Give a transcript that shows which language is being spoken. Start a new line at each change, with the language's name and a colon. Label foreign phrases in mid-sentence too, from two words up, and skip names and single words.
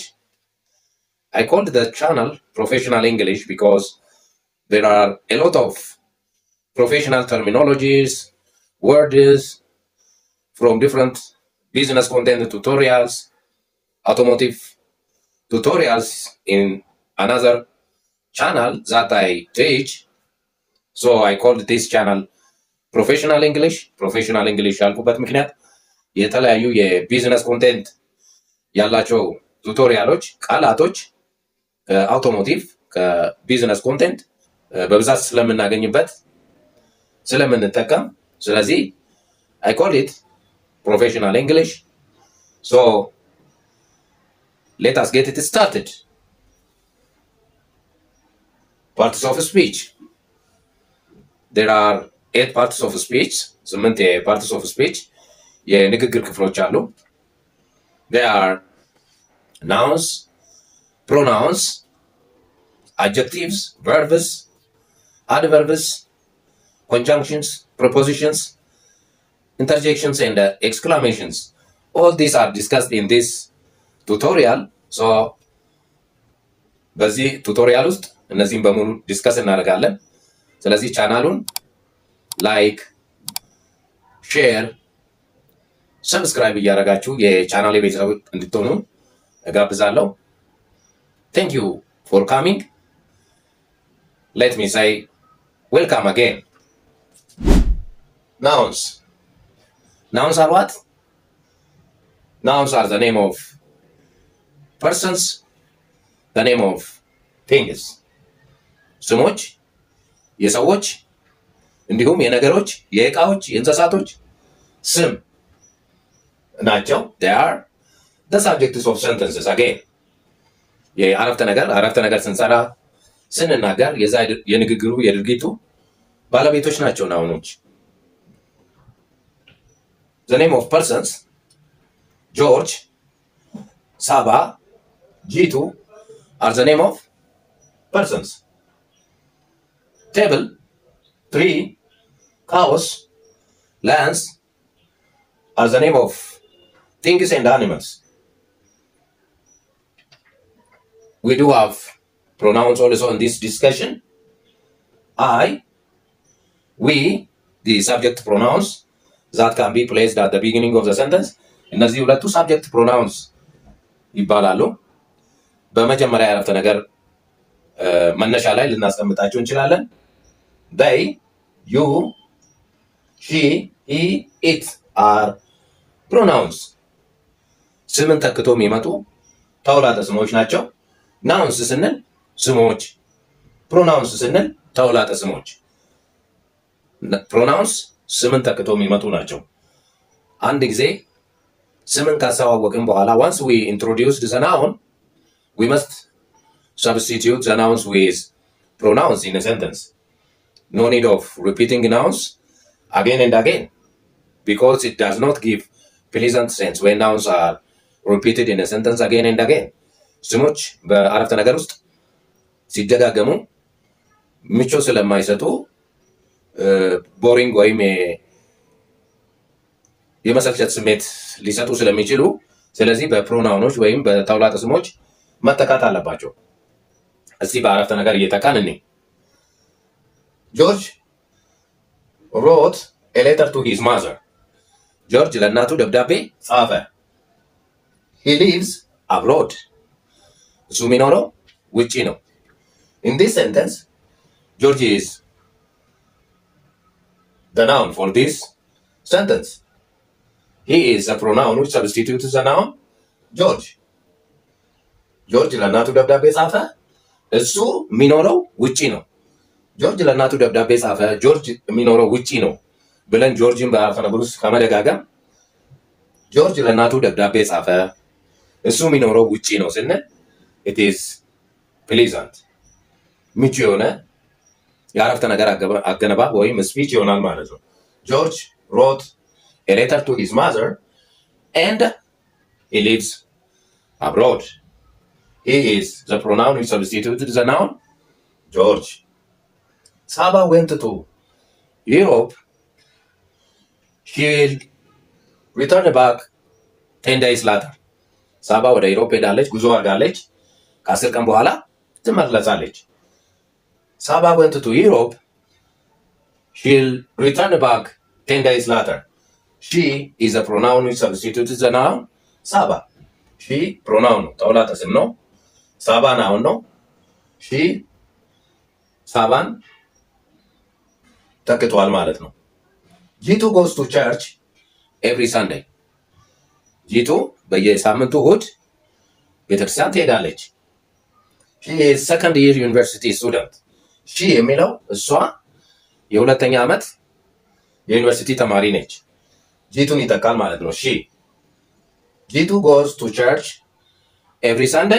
English: I called the channel Professional English because there are a lot of professional terminologies, words from different business content tutorials, automotive tutorials in another channel that I teach. So I called this channel Professional English.
Amharic: Professional English ያልኩበት ምክንያት የተለያዩ የቢዝነስ ኮንቴንት ያላቸው ቱቶሪያሎች፣ ቃላቶች ከአውቶሞቲቭ ከቢዝነስ ኮንቴንት በብዛት ስለምናገኝበት ስለምንጠቀም ስለዚህ
English: I call it Professional English. So let us get it started. Parts of speech. There are 8 parts of speech. 8 parts of speech.
Amharic: የንግግር ክፍሎች አሉ.
English: They are nouns, pronouns, adjectives, verbs, adverbs, conjunctions, prepositions, interjections, and exclamations. All these are discussed in this tutorial.
Amharic: So በዚህ ቱቶሪያል ውስጥ እነዚህን በሙሉ ዲስከስ እናደርጋለን። ስለዚህ ቻናሉን ላይክ፣ ሼር፣ ሰብስክራይብ እያደረጋችሁ የቻናሌ ቤተሰብ እንድትሆኑ እጋብዛለሁ።
English: Thank you for coming. Let me say welcome again. Nouns. Nouns are what? Nouns are the name of persons, the name of things.
Amharic: ስሞች የሰዎች እንዲሁም የነገሮች፣ የእቃዎች፣ የእንስሳቶች ስም ናቸው።
English: They are the subjects of sentences again.
Amharic: የአረፍተ ነገር ስንሰራ ስንናገር የዛ የንግግሩ የድርጊቱ ባለቤቶች ናቸው ናውኖች።
English: The name of persons, George, Saba, Jitu are the name of persons. Table, tree, cows, lands are the name of things and animals. We do have pronouns also in this discussion. I, we, the subject pronouns that can be placed at the beginning of the sentence.
Amharic: እነዚህ ሁለቱ
English: subject pronouns
Amharic: ይባላሉ። በመጀመሪያ የአረፍተ ነገር መነሻ ላይ ልናስቀምጣቸው እንችላለን።
English: They, you, she, he, it are pronouns.
Amharic: ስምን ተክቶ የሚመጡ ተውላጠ ስሞች ናቸው። ናውንስ ስንል ስሞች፣ ፕሮናውንስ ስንል ተውላጠ ስሞች። ፕሮናውንስ ስምን ተክቶ የሚመጡ ናቸው። አንድ ጊዜ ስምን ካስተዋወቅን በኋላ
English: once we introduced the noun, we must substitute the nouns with pronouns in a sentence. No need of repeating nouns again and again because it does not give pleasant sense when nouns are repeated in a sentence again and again.
Amharic: ስሞች በአረፍተ ነገር ውስጥ ሲደጋገሙ ምቾት ስለማይሰጡ ቦሪንግ ወይም የመሰልቸት ስሜት ሊሰጡ ስለሚችሉ ስለዚህ በፕሮናውኖች ወይም በተውላጠ ስሞች መተካት አለባቸው። እዚህ በአረፍተ ነገር እየተካን እኔ ጆርጅ
English: wrote a letter to his mother.
Amharic: ጆርጅ ለእናቱ ደብዳቤ ጻፈ።
English: He lives abroad.
Amharic: እሱ የሚኖረው ውጪ ነው።
English: In this sentence, George is the noun for this sentence. He is a pronoun which substitutes the noun George.
Amharic: ጆርጅ ለእናቱ ደብዳቤ ጻፈ። እሱ የሚኖረው ውጪ ነው። ጆርጅ ለእናቱ ደብዳቤ ጻፈ፣ ጆርጅ የሚኖረው ውጪ ነው ብለን ጆርጅን በአረፍተ ነገር ውስጥ ከመደጋገም ጆርጅ ለእናቱ ደብዳቤ ጻፈ፣ እሱ የሚኖረው ውጪ ነው ስንል
English: it is pleasant.
Amharic: ምቹ የሆነ የአረፍተ ነገር አገነባብ ወይም ስፒች ይሆናል ማለት ነው።
English: George wrote a letter to his mother and he lives abroad. He is the pronoun which substituted the noun George. Saba went to Europe. She will return back 10 days later.
Amharic: ሳባ ወደ ዩሮፕ ሄዳለች፣ ጉዞ አድርጋለች። ከ10 ቀን በኋላ ትመለሳለች። ሳባ
English: went to Europe. She'll return back 10 days later. She is a pronoun which substitutes the noun
Amharic: ሳባ። she pronoun ነው፣ ተውላጠ ስም ነው። ሳባ ናውን ነው። she ሳባን ተክቷል ማለት ነው። ጂቱ
English: goes to church every Sunday.
Amharic: ጂቱ በየሳምንቱ እሑድ ቤተክርስቲያን ትሄዳለች።
English: she is second year university student.
Amharic: she የሚለው እሷ የሁለተኛ ዓመት የዩኒቨርሲቲ ተማሪ ነች። ጂቱን ይተካል ማለት ነው። she ጂቱ
English: goes to church every Sunday.